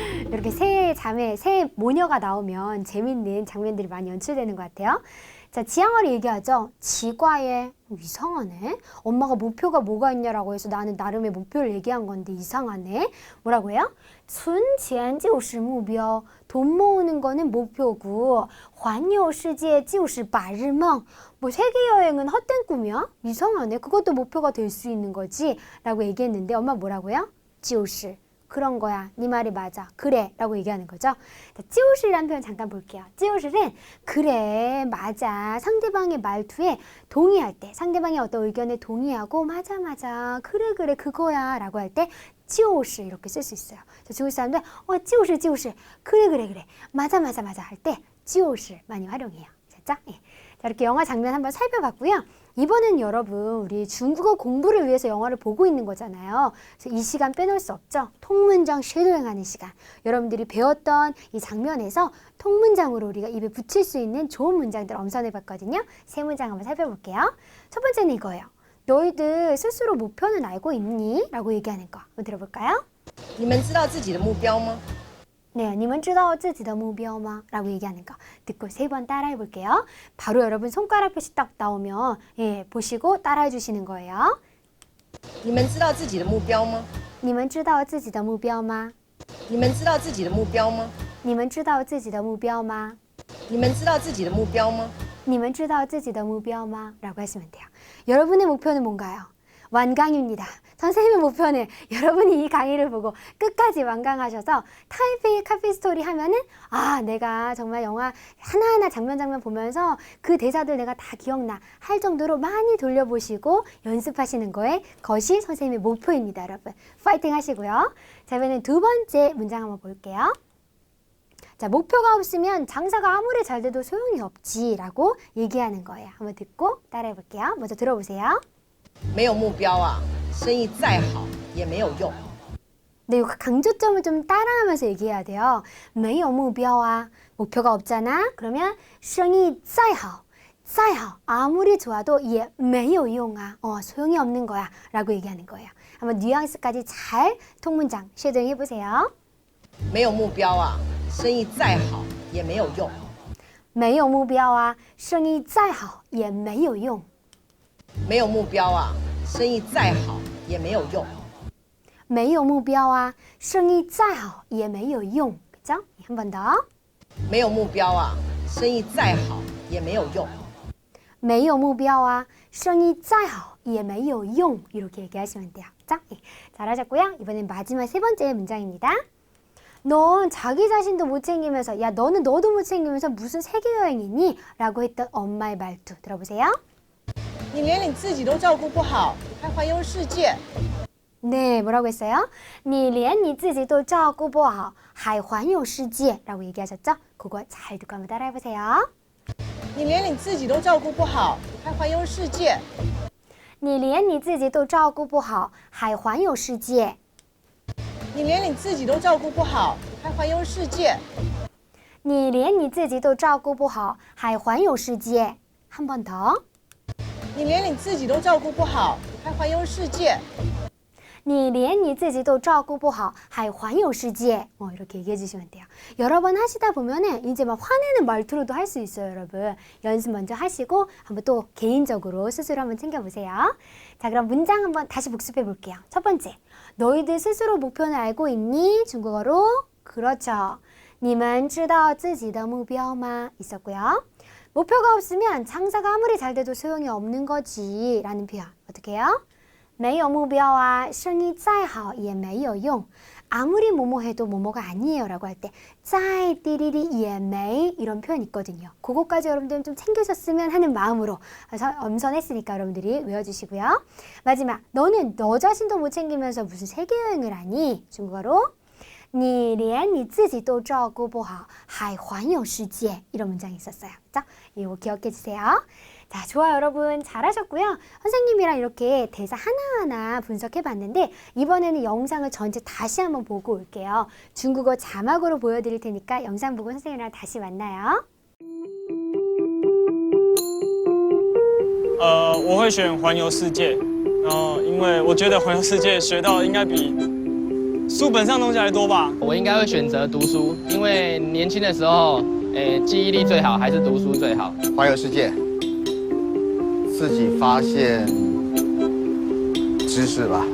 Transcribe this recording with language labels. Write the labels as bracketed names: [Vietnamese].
[Korean] 이렇게 새 모녀가 나오면 재밌는 장면들이 많이 연출되는 것 같아요. 자, 지향어리 얘기하죠. 지과에 이상하네. 엄마가 목표가 뭐가 있냐라고 해서 나는 나름의 목표를 얘기한 건데 이상하네. 뭐라고 해요? [Chinese] 存钱就是目标. [Korean] 돈 모으는 거는 목표고 [Chinese] 环游世界就是白日梦. [Korean] 뭐 세계 여행은 헛된 꿈이야? 이상하네. 그것도 목표가 될 수 있는 거지. 라고 얘기했는데 엄마 뭐라고요? [Chinese] 就是. [Korean] 그런 거야. 네 말이 맞아. 그래. 라고 얘기하는 거죠. 찌오실이라는 표현 잠깐 볼게요. 찌오실은 그래, 맞아. 상대방의 말투에 동의할 때, 상대방의 어떤 의견에 동의하고 맞아. 그래, 그거야. 라고 할 때 찌오실 이렇게 쓸 수 있어요. 중국 사람들 찌오실. 그래. 맞아. 할 때 찌오실 많이 활용해요. 됐죠? 예. 자, 이렇게 영화 장면 한번 살펴봤고요. 이번엔 여러분 우리 중국어 공부를 위해서 영화를 보고 있는 거잖아요. 그래서 이 시간 빼놓을 수 없죠. 통문장 쉐도잉하는 시간. 여러분들이 배웠던 이 장면에서 통문장으로 우리가 입에 붙일 수 있는 좋은 문장들 엄선해봤거든요. 세 문장 한번 살펴볼게요. 첫 번째는 이거예요. 너희들 스스로 목표는 알고 있니? 라고 얘기하는 거 한번 들어볼까요? [Chinese] 你们知道自己的目标吗？ 네, 你们知道自己的目标吗? 라고 얘기하는 거 듣고 3번 따라해 볼게요. 바로 여러분 손가락 표시 딱 나오면 보시고 따라해 주시는 거예요. 你们知道自己的目标吗？你们知道自己的目标吗? 你们知道自己的目标吗？你们知道自己的目标吗? 你们知道自己的目标吗？你们知道自己的目标吗? [Korean] 라고 하시면 돼요. 여러분의 목표는 뭔가요? 완강입니다. 선생님의 목표는 여러분이 이 강의를 보고 끝까지 완강하셔서 타이페이 카페 스토리 하면은 내가 정말 영화 하나하나 장면 보면서 그 대사들 내가 다 기억나 할 정도로 많이 돌려보시고 연습하시는 거에 것이 선생님의 목표입니다. 여러분 파이팅 하시고요. 자, 이번엔 두 번째 문장 한번 볼게요. 자, 목표가 없으면 장사가 아무리 잘 돼도 소용이 없지라고 얘기하는 거예요. 한번 듣고 따라해 볼게요. 먼저 들어보세요. [Chinese] 没有目标啊，生意再好也没有用。 [Korean] 네, 이거 강조점을 좀 따라하면서 얘기해야 돼요. [Chinese] 没有目标啊, [Korean] 목표가 없잖아. 그러면 [Chinese] 生意再好, 再好, [Korean] 아무리 좋아도 [Chinese] 也没有用啊, [Korean] 소용이 없는 거야 라고 얘기하는 거예요. 한번 뉘앙스까지 잘 통문장 쉐도잉 해보세요. [Chinese] 没有目标啊，生意再好也没有用。没有目标啊，生意再好也没有用。没有目标啊，生意再好也没有用。没有目标啊，生意再好也没有用。 [Korean] 그죠? 한 번 더. [Chinese] 没有目标啊，生意再好也没有用。没有目标啊，生意再好也没有用. [Korean] 이렇게 얘기하시면 돼요. 자, 잘하셨고요. 이번엔 마지막 세 번째 문장입니다. 넌 자기 자신도 못 챙기면서 야 너는 너도 못 챙기면서 무슨 세계여행이니? 라고 했던 엄마의 말투 들어보세요. [Chinese] 你连你自己都照顾不好，还环游世界。 [Korean] 네, 뭐라고 했어요? [Chinese] 你连你自己都照顾不好还环游世界 [Korean] 라고 얘기하셨죠? 그거 잘 듣고 한번 따라해보세요. [Chinese] 你连你自己都照顾不好，还环游世界。你连你自己都照顾不好还环游世界。你连你自己都照顾不好，还环游世界。你连你自己都照顾不好还环游世界。 [Korean] 한 번 더. [Chinese] 你连你自己都照顾不好，还环游世界。你连你自己都照顾不好还环游世界. [Korean] 이렇게 얘기해 주시면 돼요. 여러 번 하시다 보면은 이제 막 화내는 말투로도 할 수 있어요, 여러분. 연습 먼저 하시고 한번 또 개인적으로 스스로 한번 챙겨보세요. 자, 그럼 문장 한번 다시 복습해 볼게요. 첫 번째, 너희들 스스로 목표는 알고 있니? 중국어로 그렇죠. [Chinese] 你们知道自己的目标吗? [Korean] 있었고요. 목표가 없으면 장사가 아무리 잘 돼도 소용이 없는 거지 라는 표현 어떻게 해요? [Chinese] 没有目标啊生意再好也没有用 [Korean] 아무리 뭐뭐 해도 뭐뭐가 아니에요 라고 할 때 再띠리리也没 이런 표현 있거든요. 그거까지 여러분들은 좀 챙겨줬으면 하는 마음으로 엄선했으니까 여러분들이 외워주시고요. 마지막 너는 너 자신도 못 챙기면서 무슨 세계여행을 하니? 중국어로 [Chinese] 你连你自己都照顾不好还环游世界 [Korean] 이런 문장이 있었어요. 자, 이거 기억해 주세요. 자, 좋아요 여러분 잘하셨고요. 선생님이랑 이렇게 대사 하나하나 분석해 봤는데 이번에는 영상을 전체 다시 한번 보고 올게요. 중국어 자막으로 보여드릴 테니까 영상 보고 선생님이랑 다시 만나요. [Chinese] 我会选环游世界，因为我觉得环游世界学到应该比书本上东西还多吧。我应该会选择读书，因为年轻的时候，记忆力最好还是读书最好。环游世界，自己发现知识吧。